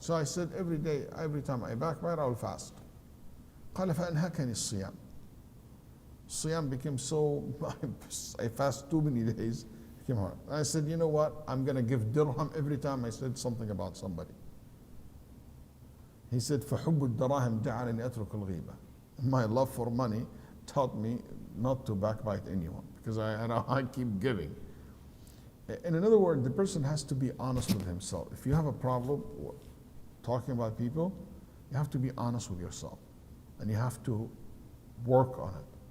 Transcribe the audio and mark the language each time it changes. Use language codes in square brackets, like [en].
[en] So I said, every day, every time I backbite, I will fast. [ar] قال فأنهكني الصيام. [en] Siyam became so, I fast too many days, became hard. I said, you know what, I'm going to give dirham every time I said something about somebody. He said, [ar] فحب الدراهم جعلني أترك الغيبة. [en] My love for money taught me not to backbite anyone, because I keep giving. In other words, the person has to be honest with himself. If you have a problem talking about people, you have to be honest with yourself, and you have to work on it.